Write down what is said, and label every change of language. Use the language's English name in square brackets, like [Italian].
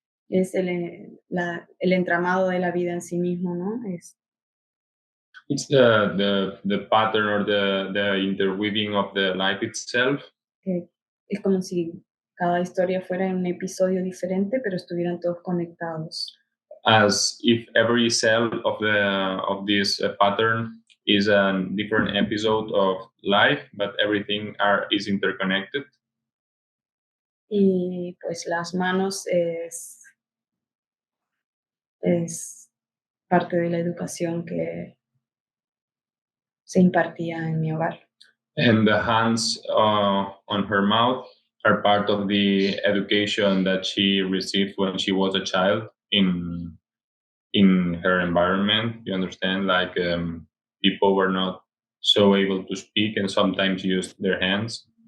[Spanish] Es el entramado de la vida en sí mismo, ¿no? [English] It's the pattern or the interweaving of the life itself. [Spanish] Es como si cada historia fuera un episodio diferente, pero estuvieran todos conectados. [English] as if every cell of this pattern is a different episode of life, but everything is interconnected. [Spanish] Y pues las manos es parte de la educación que se impartía en mi hogar. [English] And the hands on her mouth are part of the education that she received when she was a child in her environment. You understand, like people were not so able to speak and sometimes used their hands.